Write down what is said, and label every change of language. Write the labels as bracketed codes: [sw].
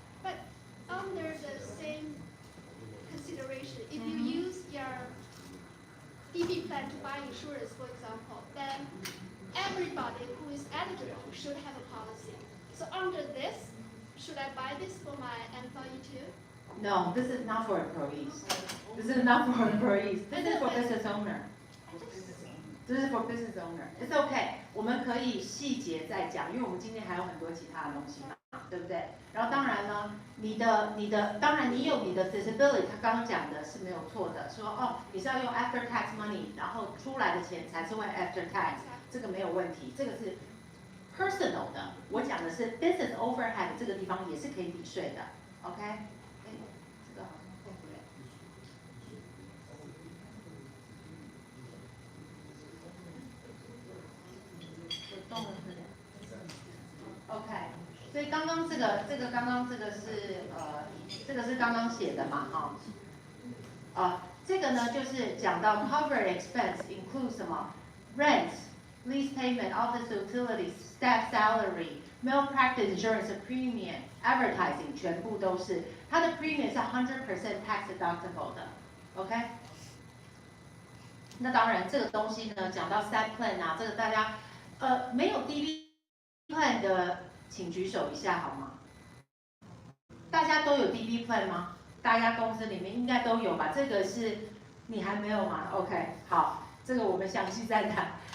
[en] But under the same consideration, if you use your DB plan to buy insurance, for example, then everybody who is eligible should have a policy. So under this, should I buy this for my employee too? No, this is not for employees. This is not for employees. This is for business owner. This is for business owner. It's okay. [zh] 我们可以细节再讲，因为我们今天还有很多其他的东西嘛，对不对？然后当然呢，当然你有你的 disability， 他刚刚讲的是没有错的，说哦你是要用 after tax money， 然后出来的钱才是会 after tax， 这个没有问题，这个是 personal 的。我讲的是 business overhead 这个地方也是可以抵税的 ，OK？这个好像过不了。动了是 OK， 所以刚刚这个是这个是刚刚写的嘛，哈，这个呢就是讲到 covered expense include 什么 rent, lease payment, office utilities, staff salary, malpractice insurance premium, advertising 全部都是，它的 premium 是100% tax deductible 的 ，OK？那当然这个东西呢讲到 side plan 啊，这个大家没有 DB plan 的，请举手一下好吗？大家都有 DB plan 吗？大家公司里面应该都有吧？这个是你还没有吗 ？OK， 好，这个我们详细再谈。